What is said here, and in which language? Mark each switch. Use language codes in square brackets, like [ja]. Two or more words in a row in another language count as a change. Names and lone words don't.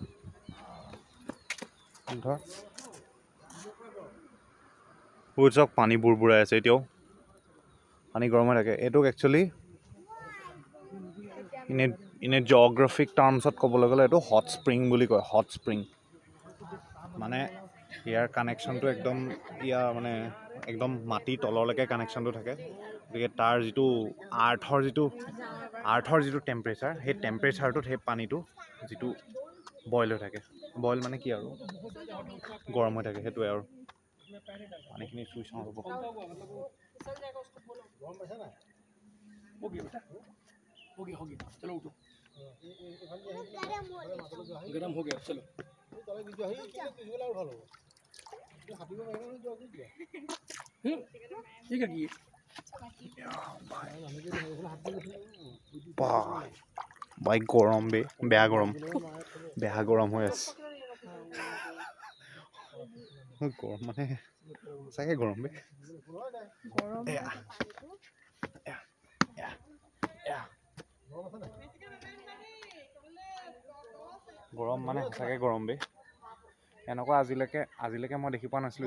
[as] চাওক পানী বুৰবুৰাই আছে এতিয়াও পানী গৰম হৈ থাকে এইটোক [en] actually in geographic terms [as] ক'বলৈ গ'লে এইটো [en] hot spring [as] বুলি কয় [en] hot spring [as] মানে ইয়াৰ কানেকশ্যনটো একদম ইয়াৰ মানে একদম মাটি তললৈকে কানেকশ্যনটো থাকে গতিকে তাৰ যিটো আৰ্থৰ যিটো টেম্পাৰেচাৰ সেই টেম্পাৰেচাৰটোত সেই পানীটো যিটো বইল হৈ থাকে বইল মানে কি আৰু গৰম হৈ থাকে সেইটোৱে আৰু পানীখিনি চুই চাওঁ ৰ'ব [hi] गरम हो गया चलो ठीक है [as] ভাই গৰম বেয়া গৰম হৈ আছে গৰম মানে চাগে গৰম গৰম মানে সঁচাকৈ গৰম এনেকুৱা আজিলৈকে মই দেখি পোৱা নাছিলোঁ